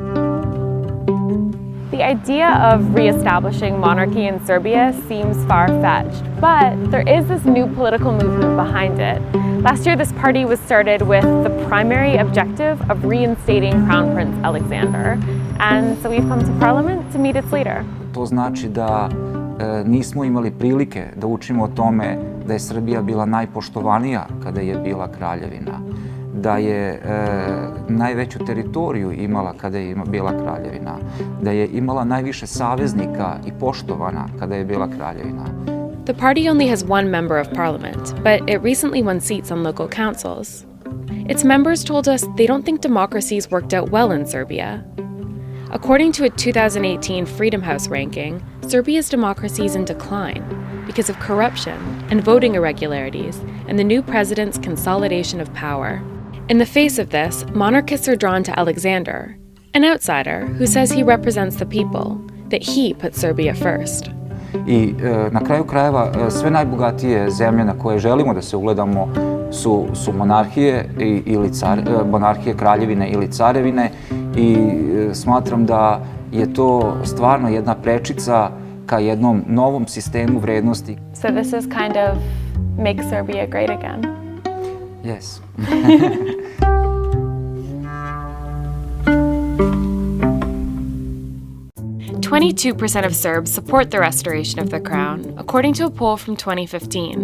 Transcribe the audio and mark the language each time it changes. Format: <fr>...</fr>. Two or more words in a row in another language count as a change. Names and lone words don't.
<en>The idea of re-establishing monarchy in Serbia seems far-fetched, but there is this new political movement behind it. Last year, this party was started with the primary objective of reinstating Crown Prince Alexander. And so we've come to Parliament to meet its leader.</en> <sr>To znači da nismo imali prilike da učimo o tome da je Srbija bila najpoštovanija kada je bila kraljevina, da je najveću teritoriju imala kada je bila kraljevina, da je imala najviše saveznika I poštovana kada je bila kraljevina.</sr> <en>The party only has one member of parliament, but it recently won seats on local councils. Its members told us they don't think democracy's worked out well in Serbia. According to a 2018 Freedom House ranking, Serbia's democracy is in decline because of corruption and voting irregularities and the new president's consolidation of power. In the face of this, monarchists are drawn to Alexander, an outsider who says he represents the people, that he put Serbia first.</en> <sr>I na kraju krajeva sve najbogatije zemlje na koje želimo da se ugledamo su monarhije monarhije, kraljevine ili carevine i smatram da je to stvarno jedna prečica ka jednom novom sistemu vrednosti.</sr> <en>So this is kind of make Serbia great again. Yes. 22% of Serbs support the restoration of the crown, according to a poll from 2015.</en>